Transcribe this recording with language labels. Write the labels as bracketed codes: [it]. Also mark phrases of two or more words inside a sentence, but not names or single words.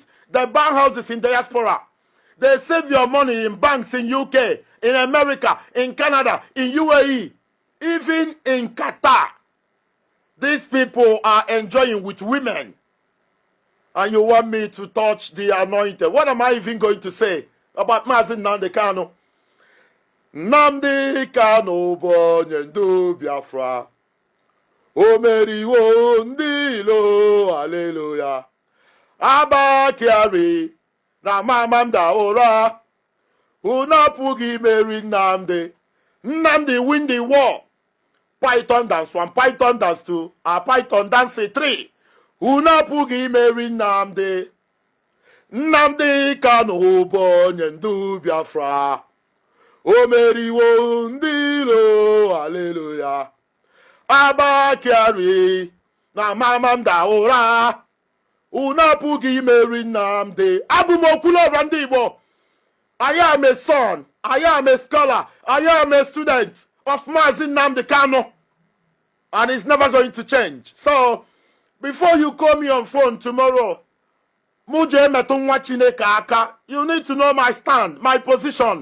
[en] They buy houses in diaspora. They save your money in banks in UK, in America, in Canada, in UAE, even in Qatar. These people are enjoying with women. And you want me to touch the anointed. What am I even going to say about Mazi Nnamdi Kanu? [ig] Nnamdi Kanu bụ onye ndu Biafra. O meriwo ndị ilo, hallelujah. Abakiari na mamamda ụra. Unu apụghị imeri Nnamdi. [en] Nnamdi win the war. Python dance 1, Python dance 2, Python dance 3. [ig] Unu apụghị imeri Nnamdi. Nnamdi Kanu bụ onye ndu Biafra. O meriwo ndị ilo, hallelujah. Abakiari na mamamda ụra. Unu apụghị imeri Nnamdi. Abụ m Okwuluọra ndị Igbo. [en] I am a son, I am a scholar, I am a student of Mazi Nnamdi Kanu. And it's never going to change. So, before you call me on phone tomorrow, you need to know my stand, my position.